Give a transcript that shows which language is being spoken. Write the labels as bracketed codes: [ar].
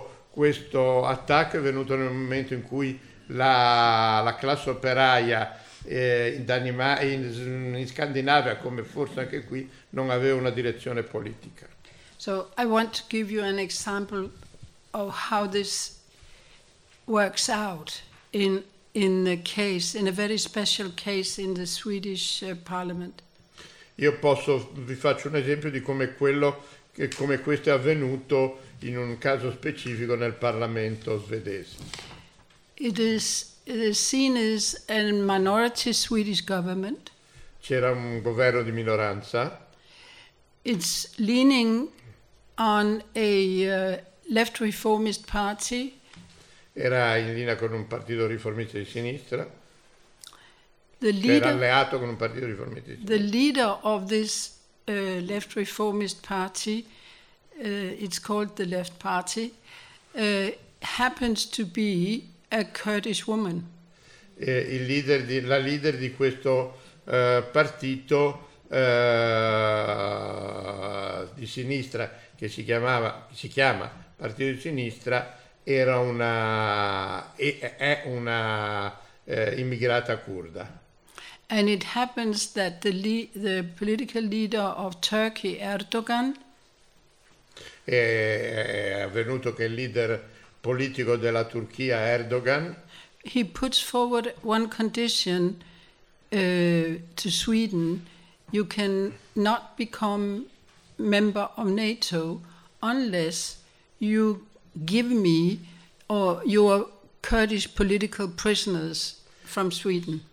[it] Questo attacco è venuto nel momento in cui la classe operaia in Scandinavia, come forse anche qui, non aveva una direzione politica. [en] So I want to give you an example of how this works out in the case, in a very special case in the Swedish Parliament. [it] Io posso vi faccio un esempio di come questo è avvenuto in un caso specifico nel Parlamento svedese. [en] It is the scene is a minority Swedish government. [it] C'era un governo di minoranza. [en] It's leaning on a left reformist party. [it] Era in linea con un partito riformista di sinistra. [en] The leader, [it] era alleato con un partito riformista di sinistra. [en] The leader of this left reformist party, it's called the Left Party, happens to be a Kurdish woman. [it] La leader di questo partito di sinistra, che si chiama Partito di Sinistra, è una immigrata curda. [en] And it happens that the political leader of Turkey, Erdogan, [it] è avvenuto che il leader politico della Turchia, Erdogan. [en] He puts forward one condition to Sweden: you can not become member of NATO unless you give me or your Kurdish political prisoners from Sweden.